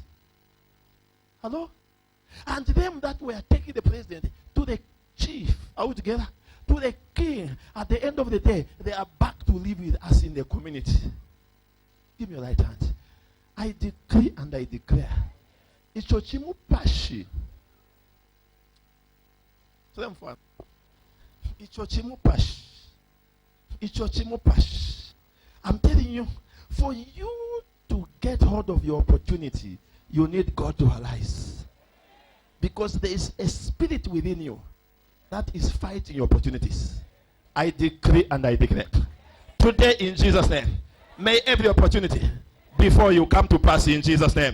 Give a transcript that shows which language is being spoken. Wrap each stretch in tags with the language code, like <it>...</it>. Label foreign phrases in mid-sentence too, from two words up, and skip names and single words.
<en>Hello? And them that were taking the president to the chief, are we together? To the king, at the end of the day, they are back to live with us in the community. Give me your right hand. I decree and I declare.</en> <bem>Ichochimu pashi. Ichochimu pashi. Ichochimu pashi.</bem> <en>I'm telling you, for you to get hold of your opportunity, you need God to arise. Because there is a spirit within you that is fighting your opportunities. I decree and I declare. Today in Jesus' name, may every opportunity before you come to pass in Jesus' name.</en>